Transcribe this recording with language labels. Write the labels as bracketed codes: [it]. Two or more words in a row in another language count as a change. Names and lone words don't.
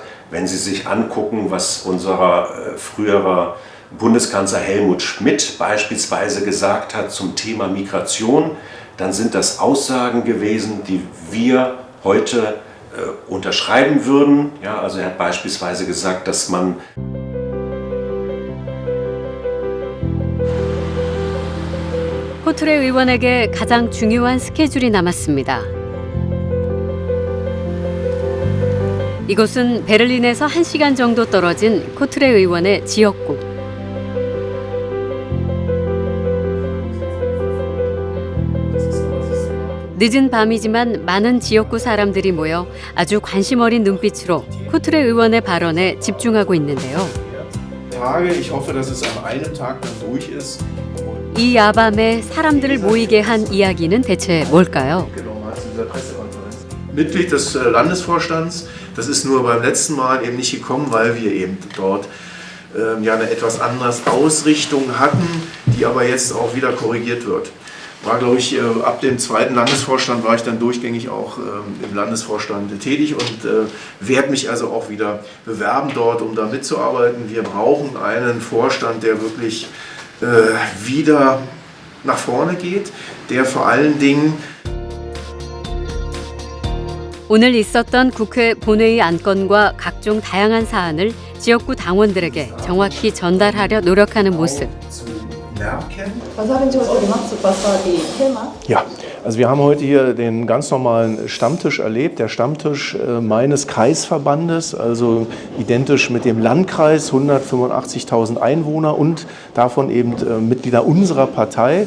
[de] Wenn Sie sich angucken, was unser früherer Bundeskanzler Helmut Schmidt beispielsweise gesagt hat zum Thema Migration, dann sind das Aussagen gewesen, die wir heute unterschreiben würden. Ja, also er hat beispielsweise gesagt, dass man [ko] 코트레 의원에게 가장 중요한 스케줄이 남았습니다. 이곳은 베를린에서 1시간 정도 떨어진 코트레 의원의 지역구. 늦은 밤이지만 많은 지역구 사람들이 모여 아주 관심 어린 눈빛으로 코트레 의원의 발언에 집중하고 있는데요. [de] Ich hoffe, dass es an einem Tag dann durch ist. [ko] 이 야밤에 사람들을 모이게 한 이야기는 대체 뭘까요? [de] Mitglied des Landesvorstands, das ist nur beim letzten Mal eben nicht gekommen, weil wir eben dort ja eine etwas andere Ausrichtung hatten, die aber jetzt auch wieder korrigiert wird. War, glaube ich, ab dem zweiten Landesvorstand war ich dann durchgängig auch im Landesvorstand tätig und werde mich also auch wieder bewerben dort, um da mitzuarbeiten. Wir brauchen einen Vorstand, der wirklich wieder nach vorne geht, der vor allen Dingen [ko] 오늘 있었던 국회 본회의 안건과 각종 다양한 사안을 지역구 당원들에게 정확히 전달하려 노력하는 모습. [de] Was haben Sie heute gemacht? Was war die Thema? Ja, also wir haben heute hier den ganz normalen Stammtisch erlebt, der Stammtisch meines Kreisverbandes, also identisch mit dem Landkreis, 185.000 Einwohner und davon eben Mitglieder unserer Partei.